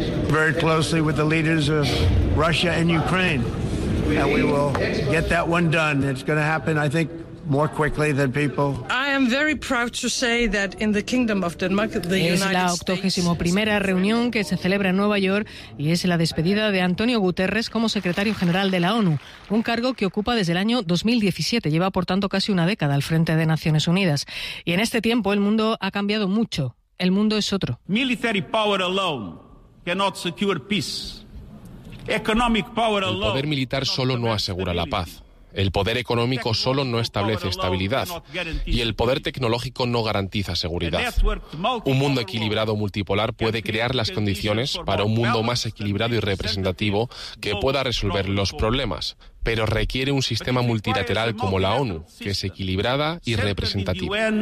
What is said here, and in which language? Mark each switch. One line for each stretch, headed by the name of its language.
English: Very closely with the leaders of Russia and Ukraine. And we will get that one done. It's going to happen, I think, more quickly than people. I am very proud to say that in the Kingdom of Denmark, the United States.
Spanish: Es la 81ª reunión que se celebra en Nueva York y es la despedida de Antonio Guterres como secretario general de la ONU, un cargo que ocupa desde el año 2017. Lleva, por tanto, casi una década al frente de Naciones Unidas. Y en este tiempo el mundo ha cambiado mucho. El mundo es otro.
English: Military power alone cannot secure peace. Economic power alone.
Spanish: El poder militar solo no asegura la paz. El poder económico solo no establece estabilidad y el poder tecnológico no garantiza seguridad. Un mundo equilibrado multipolar puede crear las condiciones para un mundo más equilibrado y representativo que pueda resolver los problemas, pero requiere un sistema multilateral como la ONU, que es equilibrada y representativa.